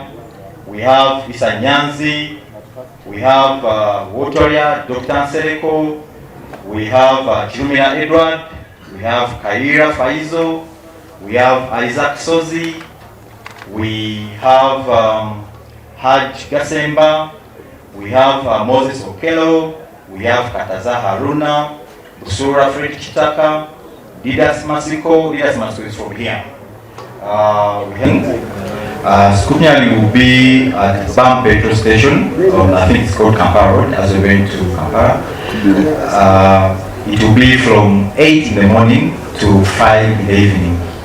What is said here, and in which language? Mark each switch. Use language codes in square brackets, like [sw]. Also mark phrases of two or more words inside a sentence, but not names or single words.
[en] We have Isa Nyanzi. We have Wotoria, Dr. Sereko. We have Chirumina Edward. We have Kaira Faizo. We have Isaac Sozi. We have Haj Gasemba. We have Moses Okelo. We have Kataza Haruna. Busura Fred Chitaka. Didas Masiko. Didas Masiko is from here. Scrutiny will be at BAM petrol station. I think it's called Kampala Road as we're going to Kampala. It will be from 8 in the morning to 5 in the evening.